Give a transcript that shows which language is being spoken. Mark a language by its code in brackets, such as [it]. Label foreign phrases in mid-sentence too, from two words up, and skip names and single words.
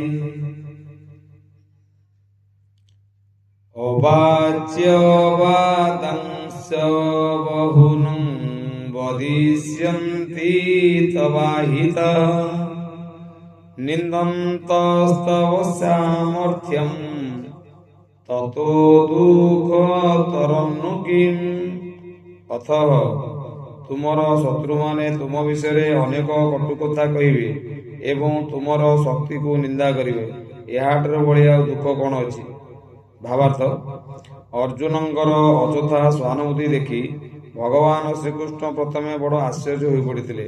[sa] अवाच्यवादंश बहुनं वदिष्यन्ति तवाहितः निन्दन्तस्तव सामर्थ्यं ततो दुःखतरं किम्। [or] ଅତଃ ତୁମର ଶତ୍ରୁ ମାନେ ତୁମ ବିଷୟ ଅନେକ କଟୁ କଥା କହିବେ ଏବଂ ତୁମର ଶକ୍ତି କୁ ନିନ୍ଦା କରିବେ, ଏହାଠାରୁ ବଳିଆ ଦୁଃଖ କଉଣ ଅଛି। ଭାବାର୍ଥ, ଅର୍ଜୁନଙ୍କର ଅଯଥା ସହାନୁଭୂତି ଦେଖି ଭଗବାନ ଶ୍ରୀକୃଷ୍ଣ ପ୍ରଥମେ ବଡ଼ ଆଶ୍ଚର୍ଯ୍ୟ ହୋଇ ପଡ଼ିଥିଲେ।